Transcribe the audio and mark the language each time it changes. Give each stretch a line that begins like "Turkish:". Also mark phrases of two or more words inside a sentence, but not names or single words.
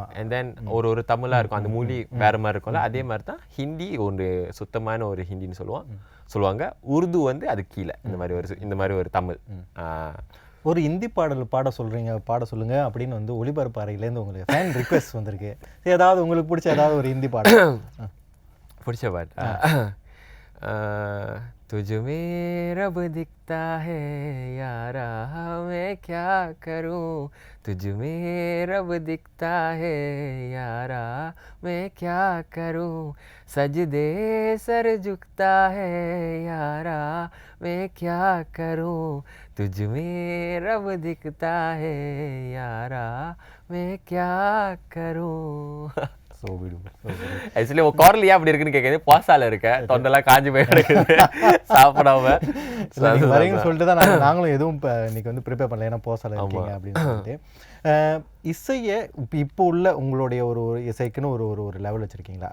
English: and then
Tamil: ஒரு தமிழாக இருக்கும், அந்த மொழி வேறு மாதிரி இருக்கும்ல. அதே மாதிரி தான் ஹிந்தி ஒரு சுத்தமான ஒரு ஹிந்தின்னு சொல்லுவாங்க. உருது வந்து அது கீழே இந்த மாதிரி ஒரு தமிழ். ஒரு ஹிந்தி பாடல் பாட சொல்லுங்க அப்படின்னு வந்து ஒளிபரப்பு அறையிலேருந்து உங்களுக்கு
English: fan request
Tamil: வந்திருக்கு. ஏதாவது உங்களுக்கு பிடிச்ச ஏதாவது ஒரு ஹிந்தி பாடல்? பிடிச்ச பாட்டு
Hindi: तुझ में रब दिखता है यारा मैं क्या करूं, तुझ में रब दिखता है यारा मैं क्या करूं, सजदे सर झुकता है यारा मैं क्या करूं, तुझ में रब दिखता है यारा मैं क्या करूं.
Tamil: ஆக்சுவலி உன் குரல் ஏன் அப்படி இருக்குன்னு கேட்குது, பாசால இருக்க தொண்டெல்லாம் காஞ்சி போய் கிடக்குது சாப்பிடாம வரைக்கும் சொல்லிட்டு தான் நாங்களும் எதுவும் இப்போ இன்னைக்கு வந்து ப்ரிப்பேர் பண்ணல, ஏன்னா பாசால இருக்கீங்க அப்படின்னு சொல்லிட்டு. இசையை இப்போ உள்ள உங்களுடைய ஒரு இசைக்குன்னு ஒரு லெவல் வச்சுருக்கீங்களா?